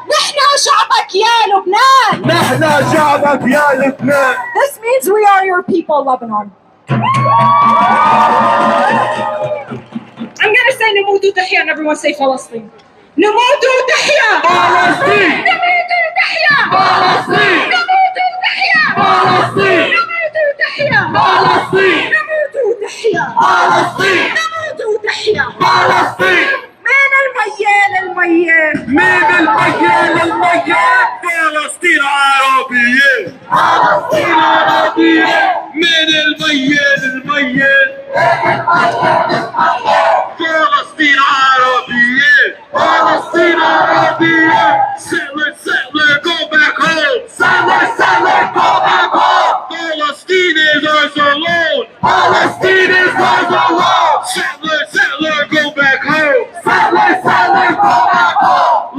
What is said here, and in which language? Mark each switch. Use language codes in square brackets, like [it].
[ar] نحن شعبك يا لبنان. نحن شعبك يا لبنان. [en] This means we are your people, Lebanon. I'm gonna say [ar] نموت وتحيا [en] and everyone say فلسطين. [ar] نموت وتحيا فلسطين. نموت وتحيا فلسطين. نموت وتحيا فلسطين. نموت وتحيا فلسطين. نموت وتحيا فلسطين. نموت وتحيا فلسطين. من الميال الميال من الميال الميال فلسطين عربية. فلسطين عربية. من الميال الميال فلسطين عربية. فلسطين عربية. [en] Settler, settler, go back home. Settler, settler, go back home. Palestine is ours alone. Palestine is ours alone. Settler, settler, go back home. Settler, settler, go back home.